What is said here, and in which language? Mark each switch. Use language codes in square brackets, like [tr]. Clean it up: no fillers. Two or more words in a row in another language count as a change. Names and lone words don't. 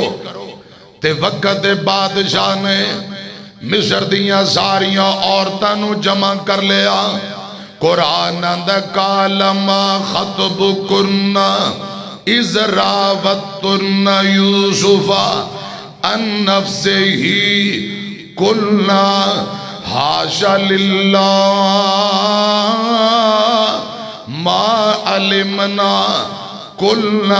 [pa] تے وقت بادشاہ نے مصر دیاں ساریاں عورتاں نو جمع کر لیا، قرآن اندہ [ar] قال ما خطبکن اذ راوتن یوسف عن نفسہ قلنا حاشا للہ ما علمنا قلنا